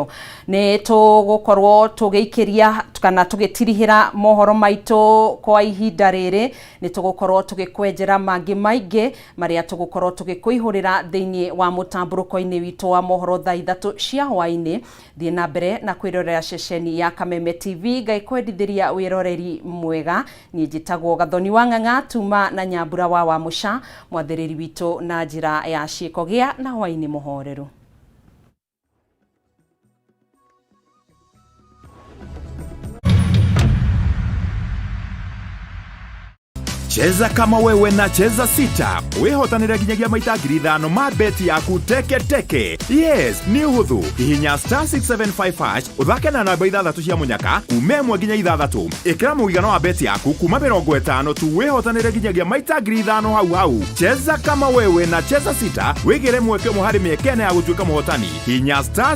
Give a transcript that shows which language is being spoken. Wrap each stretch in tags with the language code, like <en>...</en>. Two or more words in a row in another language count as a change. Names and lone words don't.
<ki>Nĩ tũgũkorwo tũgĩikĩria kana tũgĩtirihĩra mohoro maitũ kwa ihinda rĩrĩ, nĩ tũgũkorwo tũgĩkwenjera mangĩ maingĩ marĩa tũgũkorwo tũgĩkũihũrĩra thĩinĩ wa mũtambũrũko-inĩ witũ wa mohoro thaa 3 cia hwaĩ-inĩ. Thiĩ na mbere na kwĩrorera ceceni ya Kameme TV, ngaĩkwendithĩria wĩroreri mwega. Niĩ njĩtagwo Gathoni wa Ng'ang'a tuma na Nyambura wa Wamuca, mwathĩrĩri witũ na njĩra ya ciĩko gĩa na hwaĩ-inĩ mũhoreru.</ki> <sw>Cheza kama wewe na cheza sita.</sw> <ki>Wehotanĩre nginyagia maita 5,000 ma beti yaku teke teke. Yes, ni uhuthu. Hihinya *675# uthake na namba 6 cia munyaka kuma 1 nginya 6. Ikira mũigana wa beti yaku kuma 50 tu wehotanĩre nginyagia maita 5,000 hau.</ki> <sw>Cheza kama wewe na cheza sita.</sw> <ki>Wigire mweke harĩ mĩeke ya gũtuĩka mũhotani. Hihinya</ki>